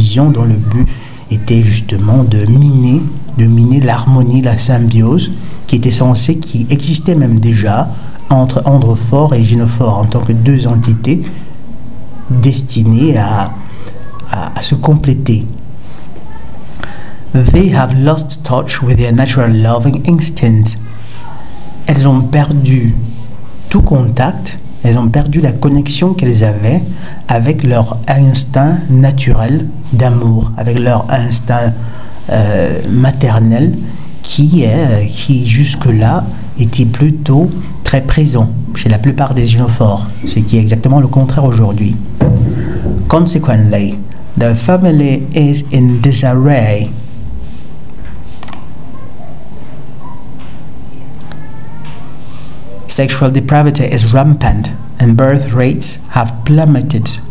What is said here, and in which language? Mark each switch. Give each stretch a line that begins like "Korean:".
French: dont le but était justement de miner l'harmonie, la symbiose qui existait même déjà entre androphores et gynophores en tant que deux entités destinées à se compléter.
English: They have lost touch with their natural loving instinct.
French: Elles ont perdu tout contact, elles ont perdu la connexion qu'elles avaient avec leur instinct naturel d'amour, avec leur instinct maternel qui jusque-là était plutôt très présent chez la plupart des gynophores, ce qui est exactement le contraire aujourd'hui.
English: Consequently, the family is in disarray. Sexual depravity is rampant and birth rates have plummeted.